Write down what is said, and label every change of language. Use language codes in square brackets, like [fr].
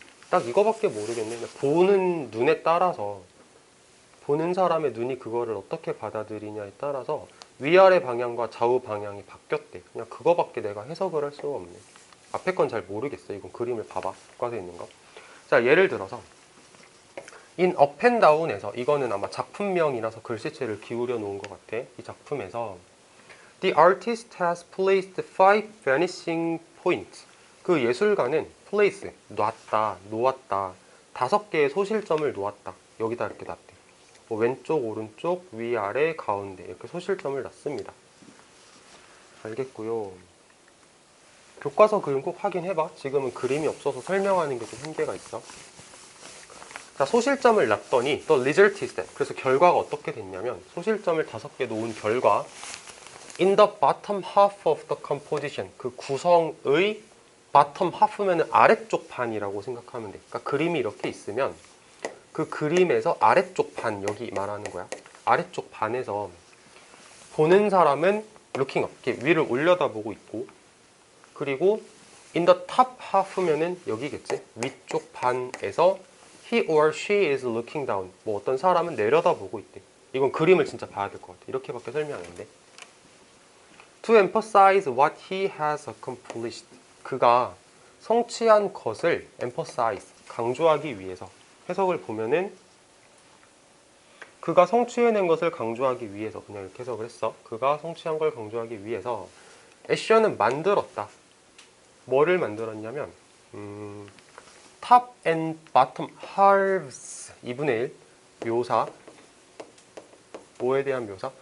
[ko] 딱 이거밖에 모르겠네. 보는 눈에 따라서 보는 사람의 눈이 그거를 어떻게 받아들이냐에 따라서 위아래 방향과 좌우 방향이 바뀌었대. 그냥 그거밖에 내가 해석을 할 수가 없네. 앞에 건 잘 모르겠어. 이건 그림을 봐봐. 교과서에 있는 거. 자, 예를 들어서 [en] in up and down [ko] 에서 이거는 아마 작품명이라서 글씨체를 기울여 놓은 것 같아. 이 작품에서 [en] The artist has placed 5 vanishing points. [ko] 그 예술가는 place, 놓았다. 5개의 소실점을 놓았다. 여기다 이렇게 놨대. 뭐 왼쪽, 오른쪽, 위아래, 가운데 이렇게 소실점을 놨습니다. 알겠고요. 교과서 그림 꼭 확인해봐. 지금은 그림이 없어서 설명하는 게 좀 한계가 있어. 자, 소실점을 놨더니 [en] the result is that. [ko] 그래서 결과가 어떻게 됐냐면 소실점을 5개 놓은 결과 [en] in the bottom half of the composition. [ko] 그 구성의 bottom half면은 아래쪽 반이라고 생각하면 돼. 그러니까 그림이 이렇게 있으면 그 그림에서 아래쪽 반, 여기 말하는 거야. 아래쪽 반에서 보는 사람은 [en] looking up, [ko] 이렇게 위를 올려다보고 있고 그리고 [en] in the top half [ko] 면은 여기겠지. 위쪽 반에서 [en] he or she is looking down. [ko] 뭐 어떤 사람은 내려다보고 있대. 이건 그림을 진짜 봐야 될 것 같아. 이렇게밖에 설명 안 돼. [en] To emphasize what he has accomplished. [ko] 그가 성취한 것을 emphasize, 강조하기 위해서. 해석을 보면은 그가 성취해낸 것을 강조하기 위해서, 그냥 이렇게 해석을 했어. 그가 성취한 걸 강조하기 위해서 애셔는 만들었다. 뭐를 만들었냐면 [en] top and bottom halves [ko] 2분의 1 묘사, 뭐에 대한 묘사?